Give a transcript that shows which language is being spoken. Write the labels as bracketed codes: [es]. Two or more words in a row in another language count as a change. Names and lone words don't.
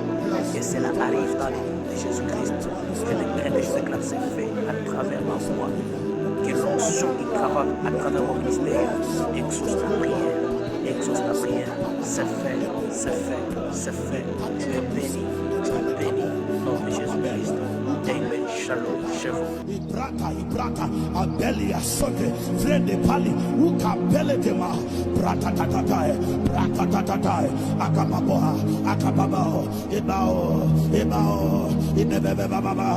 [fr] Que cela arrive dans le nom de Jésus-Christ. Que le train de Jésus-Christ s'est fait à travers ma voix. Que l'onction qui travaille à travers mon mystère exauce ta prière. Exauce ta prière. C'est fait, c'est fait, c'est fait. Tu es béni, tu es béni. Au nom de Jésus-Christ. Amen. Shalom. Shalom. Ibrata, Abeli Asote, Frede Pali, Ukapele Dema, Brata Tatae, Brata Tatae, Akababoa, Akababao, Ebao, Ebao, Inebebabao.